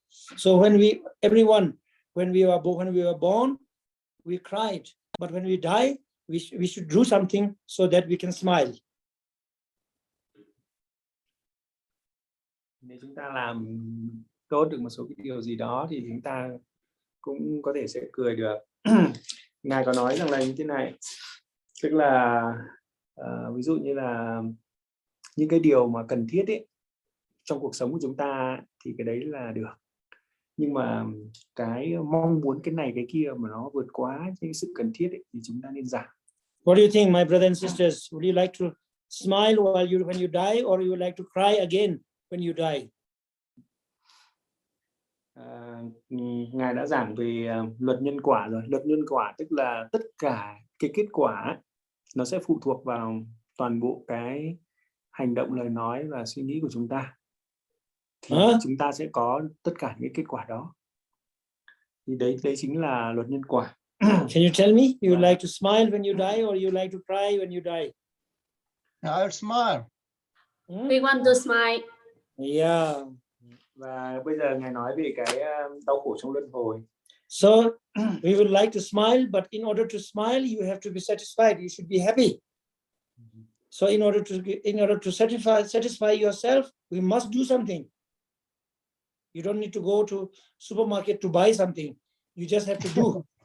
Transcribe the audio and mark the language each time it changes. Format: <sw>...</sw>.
<en>So when we were born, we cried, but when we die, we should do something so that we can smile.</en> <vi>Nếu chúng ta làm tốt được một số cái điều gì đó thì chúng ta cũng có thể sẽ cười được. Ngài có nói rằng là như thế này, tức là ví dụ như là những cái điều mà cần thiết ấy, trong cuộc sống của chúng ta thì cái đấy là được. Nhưng mà cái mong muốn cái này cái kia mà nó vượt quá cái sự cần thiết ấy, thì chúng ta nên giảm.</vi> <en>What do you think, my brothers and sisters? Would you like to smile when you die, or you would like to cry again when you die?</en> <vi>Ngài đã giảng về luật nhân quả rồi. Luật nhân quả tức là tất cả cái kết quả nó sẽ phụ thuộc vào toàn bộ cái hành động, lời nói và suy nghĩ của chúng ta. Thì chúng ta sẽ có tất cả những kết quả đó. Thì đấy chính là luật nhân quả.</vi> <en>Can you tell me, you would like to smile when you die, or you like to cry when you die? I'll smile. We want to smile. Yeah.</en> <vi>Và bây giờ Ngài nói về cái đau khổ trong luân hồi.</vi> <en>So we would like to smile, but in order to smile, you have to be satisfied. You should be happy. So in order to satisfy yourself, we must do something. You don't need to go to supermarket to buy something. You just have to do.</en>